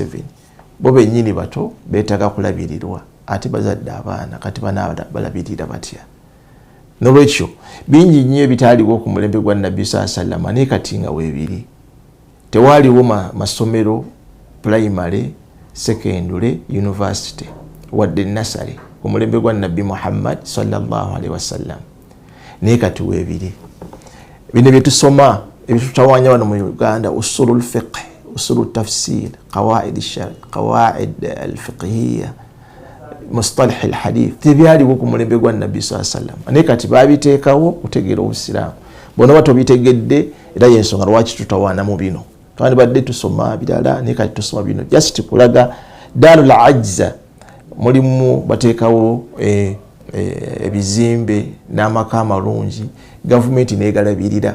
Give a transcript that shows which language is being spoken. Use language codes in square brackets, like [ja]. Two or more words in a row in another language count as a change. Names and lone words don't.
[lg] Bo bennyini bato beetaaga kulabirirwa ate bazadde abaana kati balabirira batya. Nolwekyo bingi nnyo ebitaaliwo ku mulembe gwa Nabbi sallama naye kati nga weebiri. Tewaaliwo masomero [en] primary, secondary, university [lg] wadde nasale ku mulembe gwa Nabbi Muhammad [ar] صلى الله عليه وسلم. [lg] Naye kati weebiri. Bino bye tusoma ebitutawaanya wano mu Uganda: [ar] أصول الفقه، أصول التفسير، قواعد الشرع، قواعد الفقهية، مصطلح الحديث. [lg] Tebyaliwo ku mulembe gwa Nabbi [ar] صلى الله عليه وسلم. [lg] Naye kati baabiteekawo kutegeera Obusiraamu. Bona batobitegedde era y'ensonga lwaki tutawaana mu bino. Twandibadde tusoma birala naye kati tusoma bino just kulaga Darul Ajza mulimu bateekawo ebizimbe n'amaka amalungi gavumenti neegalabirira.